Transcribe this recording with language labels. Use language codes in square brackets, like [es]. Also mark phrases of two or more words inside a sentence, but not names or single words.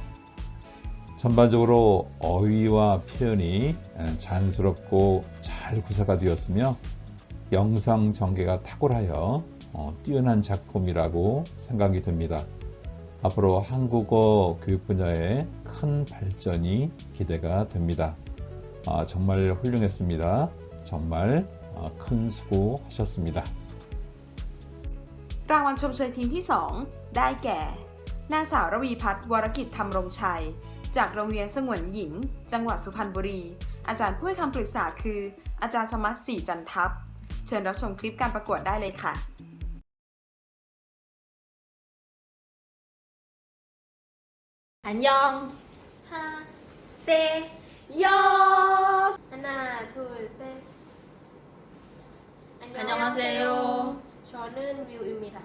[ko] 전반적으로 어휘와 표현이 자연스럽고 잘 구사가 되었으며 영상 전개가 탁월하여 뛰어난 작품이라고 생각이 됩니다. 앞으로 한국어 교육 분야에 큰 발전이 기대가 됩니다. 정말 훌륭했습니다. 정말 큰 수고하셨습니다. [th] รางวัลชมเชยทีมที่ 2 ได้แก่ นางสาวระวีพัฒน์วรกิจธรรมรงชัย จากโรงเรียนสงวนหญิง จังหวัดสุพรรณบุรี อาจารย์ผู้ให้คำปรึกษาคือ อาจารย์สมัติศรีจันทัพ เชิญรับชมคลิปการประกวดได้เลยค่ะ [ko] 안녕. 하나, 셋, 요. 하나, 둘, 셋. 안녕하세요. 저는 뮤입니다.